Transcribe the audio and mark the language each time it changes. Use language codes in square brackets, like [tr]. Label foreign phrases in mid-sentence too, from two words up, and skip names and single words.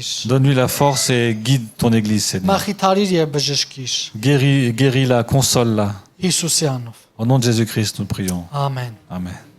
[fr] Donne-lui la force et guide ton Église, Seigneur. [hy] Մախիթարիր եւ բժշկիր։ [fr] Guéris-la, console-la. [hy] Հիսուսյանով։ [fr] Au nom de Jésus-Christ, nous prions. [hy] Ամեն։ [fr] Amen.